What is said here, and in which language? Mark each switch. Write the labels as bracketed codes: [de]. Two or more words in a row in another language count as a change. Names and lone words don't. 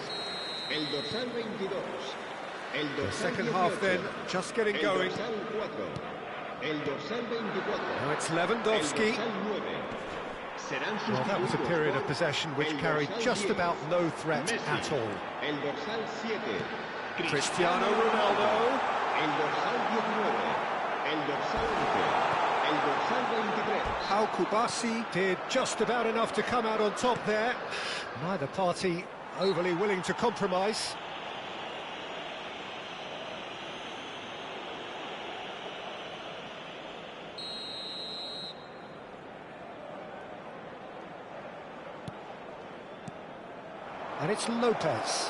[es] El dorsal 22. El [en] The [es] dorsal [en] second [es] 18, [en] half then, just getting [es] el [en] going. [es] dorsal 4. El dorsal 24. [en] Now it's [es] El [en] Lewandowski. [es] dorsal 9. Serán [en] Well, that was a [es] sustituidos [en] period [es] por [en] of possession which [es] el [en] carried [es] dorsal [en] just [es] 10, [en] about no threat [es] Messi. [en] at all. [es] El dorsal 7. Cristiano Ronaldo. El dorsal 19. El dorsal 11. El dorsal 23. [en] Al Kubasi did just about enough to come out on top there. Neither party overly willing to compromise. And it's Lopez.